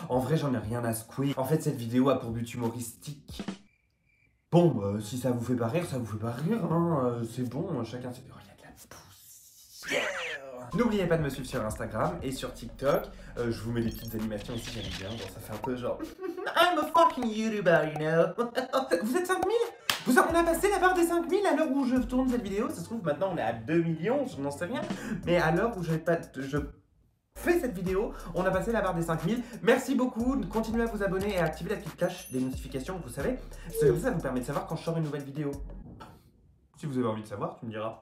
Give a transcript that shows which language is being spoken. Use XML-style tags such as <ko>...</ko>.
<fr>En vrai, j'en ai rien à secouer. En fait, cette vidéo a pour but humoristique. Bon, si ça vous fait pas rire, ça vous fait pas rire, hein. C'est bon, chacun sait. Oh, il y a de la poussière. N'oubliez pas de me suivre sur Instagram et sur TikTok. Je vous mets des petites animations aussi, j'aime bien. Bon, ça fait un peu genre...</fr> <en>I'm a fucking YouTuber, you know.</en> <fr>Vous êtes 5000? On a passé la barre des 5000 à l'heure où je tourne cette vidéo. Ça se trouve, maintenant, on est à 2 millions, je n'en sais rien. Mais à l'heure où je fais cette vidéo, on a passé la barre des 5000. Merci beaucoup, continuez à vous abonner et à activer la petite cloche des notifications, vous savez. C'est comme ça vous permet de savoir quand je sors une nouvelle vidéo. Si vous avez envie de savoir, tu me diras.</fr>